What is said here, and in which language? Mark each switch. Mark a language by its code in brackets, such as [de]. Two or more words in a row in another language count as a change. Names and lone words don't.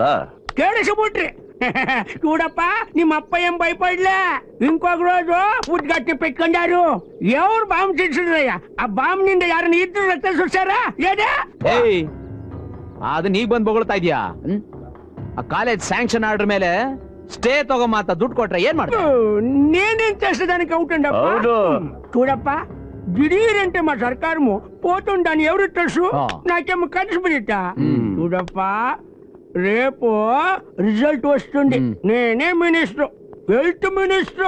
[kn] ಕೇಳಿಸ್ಬಿಟ್ರಿ ನೋಡಪ್ಪ, ನಿಮ್ಮಪ್ಪ ಏನ್ ಭಯಪಡ್ಲ. ಹಿಂಕೋಗ್ರೋದು ಉದ್ಘಾಟನೆ ಪೆಟ್ಕೊಂಡಾರು. ಯಾವ್ರು ಬಾಂಬ್ ಸಿಡ್ಸಿದ್ರಯ್ಯ? ಆ ಬಾಂಬ್ನಿಂದ ಯಾರನ್ನ ಇದ್ರು ರಕ್ತ ಸುಡ್ಸಾರ? ಏಯ್, ಅದು ನೀ ಬಂದ್ ಬೊಗಳ್ತಾ ಇದೀಯಾ? ಆ [en] college sanction order [kn] ಮೇಲೆ ಸ್ಟೇ ತಗೊಂಬ ದುಡ್ಡು ಕೊಟ್ರೆ ಏನ್ ಮಾಡ್ತಾರೆ? [te] నేనేం చేసేదానికి అవుతుండప్ప. అవును. చూడప్ప, దిడీరంటే మా సర్కారము పోతుందని ఎవరు తెలుసు? నాకేమో కలిసిపోయిట. చూడప్ప, రేపు రిజల్ట్ వస్తుంది. నేనే మినిస్టర్, [en] health minister.